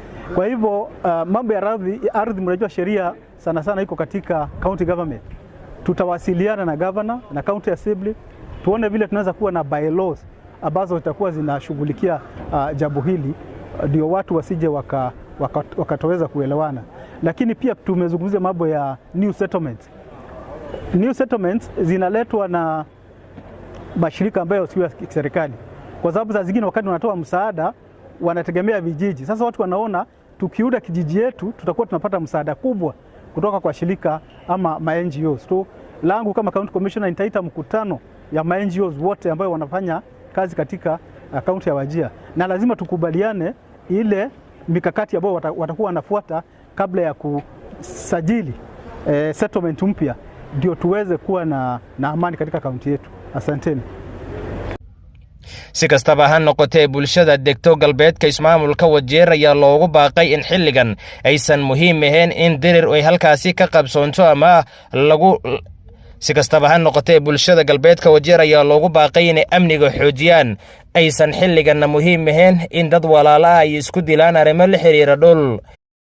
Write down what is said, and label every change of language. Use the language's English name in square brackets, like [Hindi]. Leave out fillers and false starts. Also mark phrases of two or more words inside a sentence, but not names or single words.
[Swahili] Kwa hivyo mambo ya ardhi mnajua sheria sana sana iko katika [English] county government. [Swahili] Tutawasiliana na governor na [English] county assembly [Swahili] tuone vile tunaweza kuwa na bylaws ambazo zitakuwa zinashughulikia jambo hili, ndio watu wasije wakatoweza kuelewana. Lakini pia tumezungumzia mambo ya [English] new settlements. New settlements [Swahili] zinaletwa na mashirika ambayo sio ya serikali, kwa sababu saa zingine wakati wanatoa msaada wanategemea vijiji. Sasa watu wanaona tukiuda kijiji yetu tutakuwa tunapata msaada kubwa kutoka kwa shirika ama ma-NGOs. So langu kama [English] county commissioner [Swahili] nitaita mkutano ya ma-NGOs wote ambayo wanafanya kazi katika kaunti ya Wajir, na lazima tukubaliane ile mikakati ambayo watakuwa wanafuata kabla ya kusajili settlement mpya, ndio tuweze kuwa na amani katika kaunti yetu. Asanteni. [Somali] si kastaba ha noqotee bulshada degto galbeedka ismaamulka Wajir ayaa loogu baaqay in xilligan aysan muhiim ahayn in dirir ay halkaasi ka qabsoonto ama lagu si kastaba ha noqotee bulshada galbeedka Wajir ayaa loogu baaqay in amniga xoojiyaan aysan xilligan muhiim ahayn in dad walaalaha ay isku dilaan arrimo la xiriira dhul.